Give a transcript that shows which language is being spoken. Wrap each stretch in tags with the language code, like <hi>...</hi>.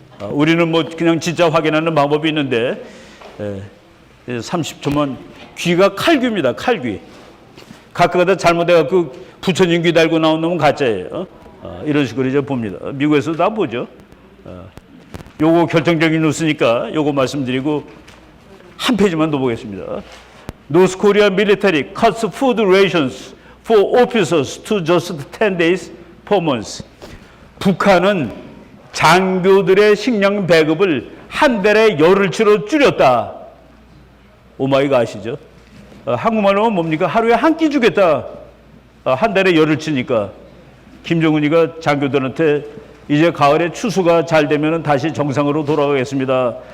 <ko>우리는 뭐 그냥 진짜 확인하는 방법이 있는데 30초만 귀가 칼귀입니다. 칼귀. 가끔가다 잘못해갖고 부처님 귀 달고 나온 놈은 가짜예요. 이런 식으로 이제 봅니다. 미국에서도 다 보죠. 요거 결정적인 뉴스니까 요거 말씀드리고 한 페이지만 더 보겠습니다.</ko> <en>North Korea military cuts food rations for officers to just 10 days per month.</en> <ko>북한은 장교들의 식량 배급을 한 달에 열흘치로 줄였다. 오마이갓 아시죠? 한국말로 뭡니까? 하루에 한 끼 주겠다. 한 달에 열흘치니까. 김정은이가 장교들한테 이제 가을에 추수가 잘 되면 다시 정상으로 돌아가겠습니다.</ko>